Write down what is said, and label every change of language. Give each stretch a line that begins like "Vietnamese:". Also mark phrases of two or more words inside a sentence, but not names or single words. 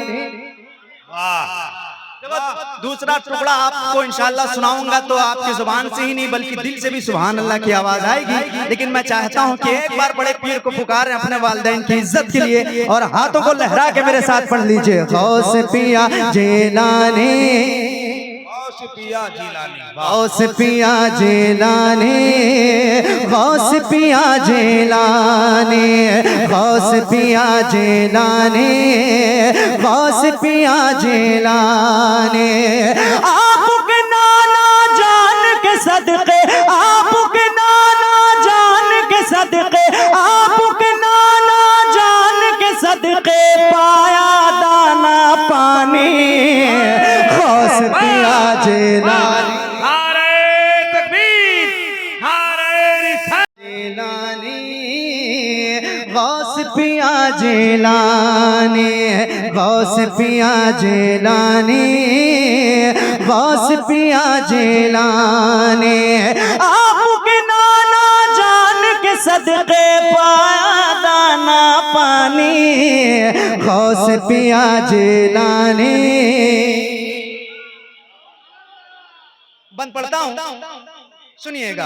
Hindi: दूसरा टुकड़ा आपको इंशाअल्लाह सुनाऊंगा तो आपकी जुबान से ही नहीं बल्कि दिल से भी
Arabic: سبحان الله
Hindi: की आवाज आएगी। लेकिन मैं चाहता हूं कि एक बार बड़े पीर को पुकारें अपने वालिदैन की इज्जत के लिए और हाथों को लहरा के मेरे साथ पढ़ लीजिए। गौस पिया जिलानी गौस पिया जिलानी गौस पिया जिलानी गौस पिया जिलानी गौस पिया जिलानी। आपके नाना जान के सदके आपके नाना जान के सदके आपके नाना जान के सदके पाया दाना पानी गौस पिया जिलानी। गौस पिया जिलानी गौस पिया जिलानी गौस पिया जिलानी। आपके नाना जान के सदके पाया दाना पानी गौस पिया जिलानी। बंद पढ़ता हूँ सुनिएगा।